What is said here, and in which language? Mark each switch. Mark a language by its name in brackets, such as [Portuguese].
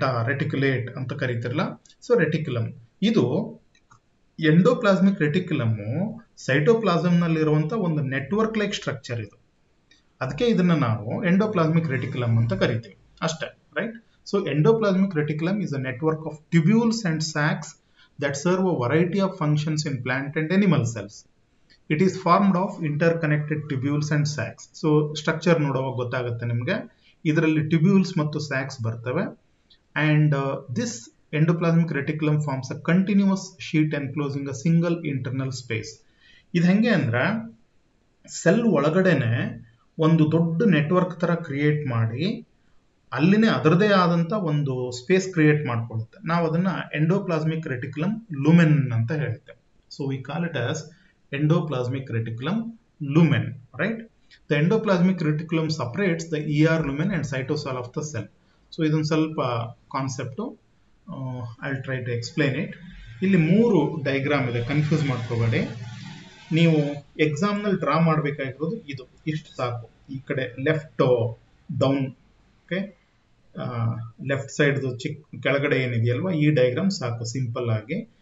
[Kannada] Reticulate ಅಂತ ಕರೀತಿರಲ್ಲ, so reticulum. ಇದು endoplasmic reticulum cytoplasm ನಲ್ಲಿರುವಂತ ಒಂದು ನೆಟ್ವರ್ಕ್ ಲೈಕ್ ಸ್ಟ್ರಕ್ಚರ್ ಇದು. ಅದಕ್ಕೆ ಇದನ್ನ ನಾವು ಎಂಡೋಪ್ಲಾಸ್ಮಿಕ್ ರೆಟಿಕ್ಯುಲಮ್ ಅಂತ ಕರಿತೀವಿ ಅಷ್ಟೇ, right? [English] So endoplasmic reticulum is a network of tubules and sacs that serve a variety of functions in plant and animal cells. It is formed of interconnected tubules and sacs. [Kannada] So structure ನೋಡುವಾಗ ಗೊತ್ತಾಗುತ್ತೆ ನಿಮಗೆ, ಇದರಲ್ಲಿ tubules ಮತ್ತು sacs ಬರ್ತವೆ. [English] And this endoplasmic reticulum forms a continuous sheet enclosing a single internal space. [Kannada] ಇದು ಹೆಂಗೆ ಅಂದ್ರೆ cell ಒಳಗಡೆನೆ ಒಂದು ದೊಡ್ಡ ನೆಟ್ವರ್ಕ್ ತರ ಕ್ರಿಯೇಟ್ ಮಾಡಿ ಅಲ್ಲಿನೇ ಅದರದೇ ಆದಂತ ಒಂದು ಸ್ಪೇಸ್ ಕ್ರಿಯೇಟ್ ಮಾಡ್ಕೊಳ್ಳುತ್ತೆ. ನಾವು ಅದನ್ನ ಎಂಡೋಪ್ಲಾಸ್ಮಿಕ್ ರೆಟಿಕ್ಯುಲಮ್ ಲುಮೆನ್ ಅಂತ ಹೇಳ್ತೇವೆ. [English] So we call it as endoplasmic reticulum lumen, right? The endoplasmic reticulum separates the ER lumen and cytosol of the cell. [Kannada] So ಇದೊಂದು ಸ್ವಲ್ಪ concept, [English] I'll try to explain it. [Kannada] ಇಲ್ಲಿ 3 diagram ಇದೆ, confuse ಮಾಡ್ಕೋಬೇಡಿ. ನೀವು exam ನಲ್ಲಿ draw ಮಾಡಬೇಕಾಗಿರೋದು ಇದು, ಇಷ್ಟು ಸಾಕು. ಈ ಕಡೆ left down, okay, left side ಕೆಳಗಡೆ ಏನಿದೆಯಲ್ವಾ ಈ ಡಯಾಗ್ರಾಮ್ ಸಾಕು ಸಿಂಪಲ್ ಆಗಿ.